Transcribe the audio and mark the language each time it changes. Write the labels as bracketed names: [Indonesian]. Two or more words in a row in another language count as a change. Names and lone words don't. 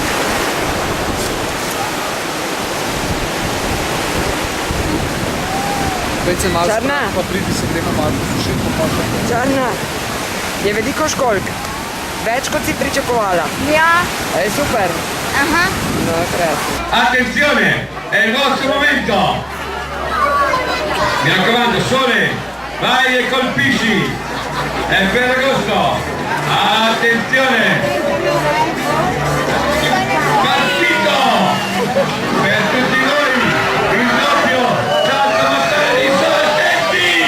[Slovenian] Več se malo Črna. pa pridi se gremo malo posušiti, pa še. Črna, je veliko školjk. Več kot si pričakovala. Ja. Super. Aha. No, krasno. [Italian] Attenzione, è il vostro momento. Mi raccomando, Sole, vai e colpisci. È Ferragosto. Attenzione. Partito. Per tutti noi il doppio salto mortale di Sole Stetti.